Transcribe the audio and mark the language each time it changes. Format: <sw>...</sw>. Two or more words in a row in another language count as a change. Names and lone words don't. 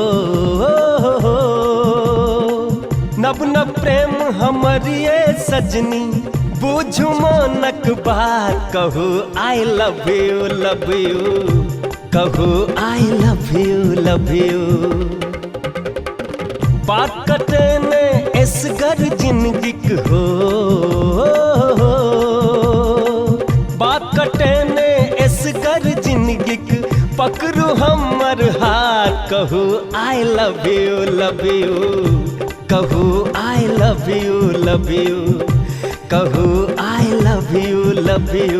<mai>नब नब प्रेम हमरिए सजनी। बूझू मोनक बात कहू</mai> <en>I love you love you. कहू I love you love you.</en> <mai>बात कटे ने एसगर जिंदगी हो। बात कटे ने एसगर जिंदगी पकड़ू हमर हाथ।</mai> <en>कहू I love you love you. कहू I love you love you. कहू I love you love you.</en>